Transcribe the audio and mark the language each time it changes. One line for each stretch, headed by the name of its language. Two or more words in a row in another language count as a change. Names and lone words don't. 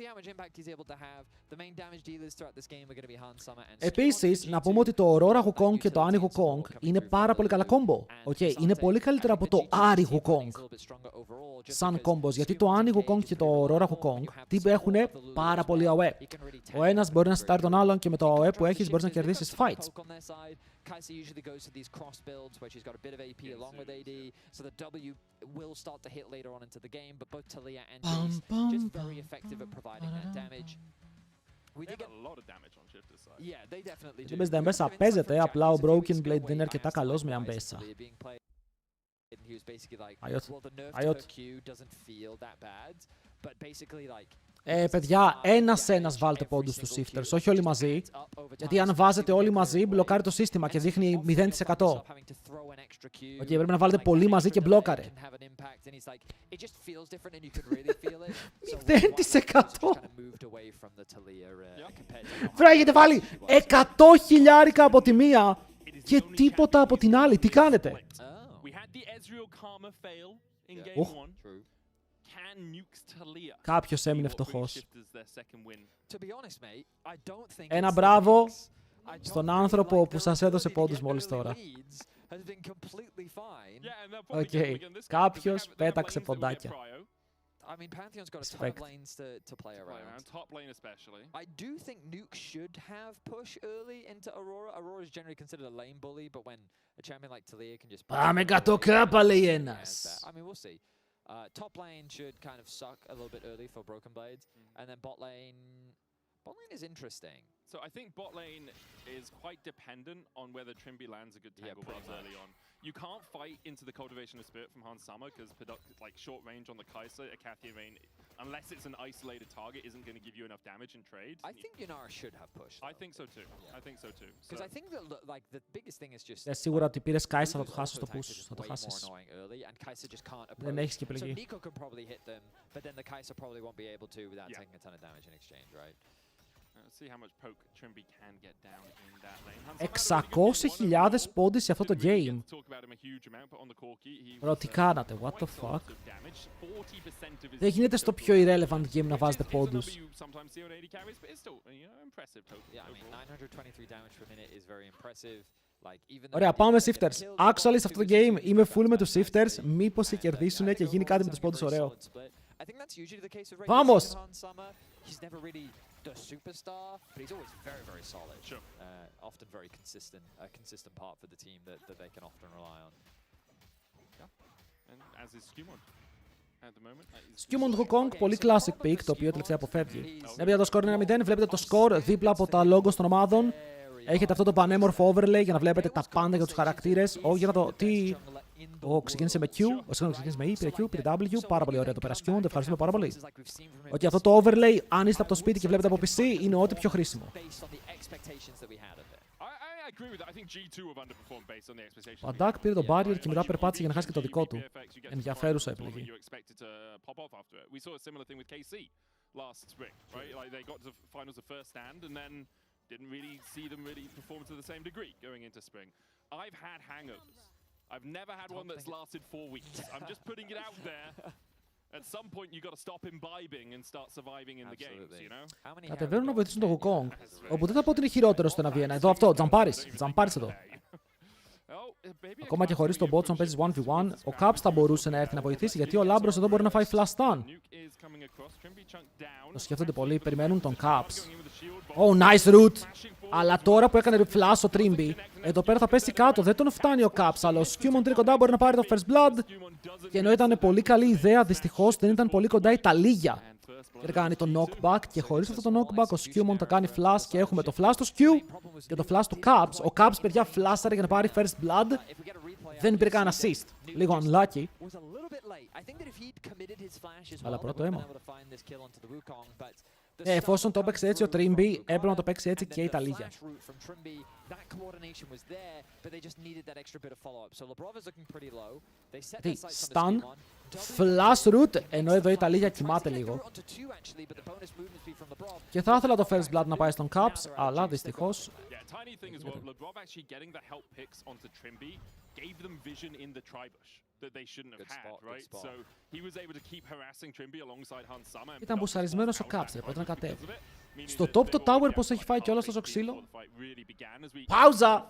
Greek: Επίσης, να πούμε ότι το Aurora Wukong και το Annie Wukong είναι πάρα πολύ καλά κόμπο. Είναι πολύ καλύτερα από το Ari Wukong σαν κόμπος, γιατί το Annie Wukong και το Aurora Wukong έχουν πάρα πολύ AOE. Ο ένας μπορεί να στάρει τον άλλον και με το AOE που έχεις μπορείς να κερδίσεις fights.
English: Kai'Sa usually goes to these cross builds where she's got a bit of AP along with AD, so the W will start to hit later on into the game, but both Talia and Jace just very effective at providing that damage. We did get a lot of damage on Shifter's side. Yeah, they definitely do.
Greek: Παίζεται Ambessa, παίζεται, απλά ο Broken Blade δεν είναι αρκετά καλός με Ambessa. Ayot. Παιδιά, ένας βάλτε πόντους στους shifters, όχι όλοι μαζί. Γιατί αν βάζετε όλοι μαζί, μπλοκάρει το σύστημα και δείχνει 0%. Πρέπει να βάλετε πολύ μαζί και μπλόκαρε. 0%! Βρε, έχετε βάλει 100.000 από τη μία και τίποτα από την άλλη. Τι κάνετε?
English: the Ezreal Karma fail in Yeah. game Oh. 1. True. Can Nukes Talia
Greek: Κάποιος έμεινε
English: be what brings
Greek: φτωχός.
English: Shifters their second win? To be honest, mate, I don't think
Greek: Ένα
English: it's the
Greek: μπράβο
English: picks. I don't
Greek: στον
English: really
Greek: άνθρωπο
English: like
Greek: που
English: their
Greek: σας έδωσε
English: ability to
Greek: πόντους
English: get
Greek: μόλις
English: early
Greek: τώρα.
English: leads has been completely fine. Yeah, and they'll probably
Greek: Οκ,
English: get them again this game, 'cause
Greek: κάποιος
English: they have
Greek: πέταξε
English: lanes that will get
Greek: ποντάκια.
English: prio, I mean, Pantheon's got a ton Respect. of lanes to play to play around. around, top lane especially. I do think Nuke should have push early into Aurora. Aurora is generally considered a lane bully, but when a champion like Talia can just...
Greek: Πάμε
English: push
Greek: 100
English: early,
Greek: κάπα, λέει
English: he has
Greek: ένας.
English: that. I mean, we'll see. Top lane should kind of suck a little bit early for Broken Blades, and then bot lane is interesting. So I think bot lane is quite dependent on whether Trimby lands a good Yeah, tangle pretty buff early on. You can't fight into the Cultivation of Spirit from Hans Summer because like short range on the Kai'Sa, a Cathian Rain, unless it's an isolated target, isn't going to give you enough damage in trade. I think Yunara should have push. I think so too. Yeah. I think so too. Because I think that like the biggest thing is just...
Greek: Σίγουρα ότι πήρες Kai'Sa θα το
English: Ludo's
Greek: χάσεις στο
English: auto attacks are
Greek: push.
English: just
Greek: Θα το
English: way more
Greek: χάσεις.
English: annoying early, and Kai'Sa just can't approach.
Greek: Δεν έχεις και
English: So
Greek: επιλογή.
English: Nico can probably hit them, but then the Kai'Sa probably won't be able to without Yeah. taking a ton of damage in exchange, right? Let's see how much poke Trimby can get down in that lane. Hans Summer had a really good game
Greek: 600.000
English: one
Greek: πόντους σε αυτό το overall. Didn't really game.
English: get to talk about him a huge amount, but on the Corki, he
Greek: Bro,
English: was,
Greek: τι κάνατε,
English: what the quite a fuck. lot of damage. 40% of his
Greek: Δεν γίνεται στο πιο
English: irrelevant game
Greek: να βάζετε πόντους.
English: Is a number you sometimes see on AD carries, but it's still, you know, impressive total Yeah, I mean, overall. 923 damage per minute is very impressive. Like, even though
Greek: Ωραία,
English: he
Greek: πάμε
English: didn't get
Greek: Shifters.
English: killed, he got
Greek: Actually, σε αυτό το
English: two
Greek: game
English: assists,
Greek: είμαι
English: he
Greek: full με
English: bounced
Greek: τους
English: back
Greek: Shifters.
English: nicely.
Greek: Μήπως σε
English: And,
Greek: κερδίσουν
English: I
Greek: και
English: think
Greek: γίνει
English: overall
Greek: κάτι με
English: it's
Greek: τους
English: having a
Greek: πόντους
English: very
Greek: ωραίο.
English: solid split. I think that's usually the case with
Greek: Vamos!
English: regular Hans Summer. He's never really the superstar, but he's always very, very solid. Sure. Often very consistent, a consistent part for the team that they can often rely on. And as is Skewmon at the moment.
Greek: Skewmon Wukong, πολύ
English: classic pick,
Greek: το οποίο τελευταία αποφεύγει. Βλέπετε το score είναι 1-0, βλέπετε το score δίπλα από τα logos των ομάδων. Έχετε αυτό το πανέμορφο overlay για να βλέπετε τα πάντα για τους χαρακτήρες. Για να το τι... ξεκίνησε με Q, ξεκίνησε με E, πήρε Q, πήρε W. Πάρα πολύ ωραίο το πέρα Skewmon, το ευχαριστούμε πάρα πολύ. Αυτό το overlay, αν είστε από το σπίτι και βλέπετε από PC, είναι ό,τι πιο χρήσιμο. Ο Adak πήρε το barrier και μετά περπάτησε για να χάσει και το δικό του. Ενδιαφέρουσα επιλογή.
English: Last spring, right? Like they got to the finals of first stand and then didn't really see them really perform to the same degree going into spring. I've had hangovers. I've never had one that's lasted 4 weeks. I'm just putting it out there. At some point you got to stop imbibing and start surviving in the games, you know?
Greek: Κατεβαίνουν να βοηθήσουν τον Wukong. Όπου δεν θα πω ότι είναι χειρότερο στο 1v1. Εδώ αυτό, τζαμπάρεις εδώ. Ακόμα και χωρίς τον bot, αν παίζεις 1v1, ο Caps θα μπορούσε να έρθει να βοηθήσει γιατί ο Λάμπρος εδώ μπορεί να φάει
English: flash stun.
Greek: Το σκέφτονται πολύ, περιμένουν τον Caps.
English: Nice route!
Greek: Αλλά τώρα που έκανε flash ο Trimby, εδώ πέρα θα πέσει κάτω. Δεν τον φτάνει ο Caps, αλλά ο Skewmon είναι κοντά, μπορεί να πάρει το
English: first blood.
Greek: Και ενώ ήταν πολύ καλή ιδέα, δυστυχώς δεν ήταν πολύ κοντά η Ταλίγια. Και κάνει το knockback και χωρίς αυτό το knockback ο Skewmon θα κάνει flash και έχουμε το flash του Skew και το flash του Caps. Ο Caps, παιδιά, flashare για να πάρει
English: first blood.
Greek: Δεν υπήρχε κανένα assist. Λίγο unlucky. Αλλά πρώτο αίμα. Εφόσον το έπαιξε έτσι ο Trimby, έπρεπε να το παίξει έτσι και η Ταλίγια.
English: Stun, flash route,
Greek: ενώ εδώ η Ταλίγια κοιμάται λίγο. Και θα ήθελα το
English: first blood
Greek: να πάει στον Caps, αλλά δυστυχώς... Ήταν μπουσαρισμένος ο Caps, οπότε να κατέβει. Στο top το tower πώς έχει φάει κιόλας τόσο ξύλο. Πάουζα!